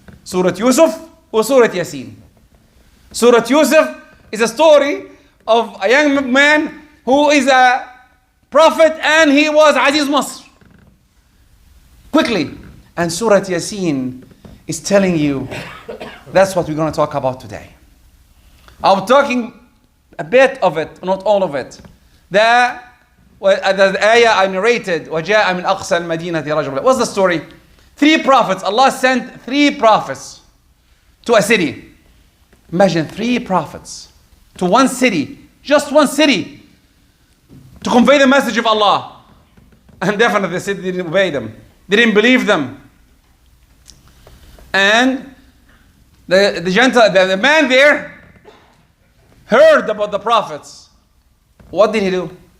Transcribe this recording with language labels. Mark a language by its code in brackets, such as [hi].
[en] Surah Yusuf or Surah Yaseen. Surah Yusuf is a story of a young man who is a prophet and he was Aziz Masr. Quickly. And Surah Yaseen is telling you, that's what we're going to talk about today. I'm talking a bit of it, not all of it. [ar] The ayah I narrated, وَجَاءَ مِنْ أَقْصَى الْمَدِينَةِ رَجُلٌ. [en] What's the story? 3 prophets. Allah sent 3 prophets to a city. Imagine 3 prophets to one city, just one city, to convey the message of Allah. And definitely the city didn't obey them. They didn't believe them. And the man there heard about the prophets. What did he do?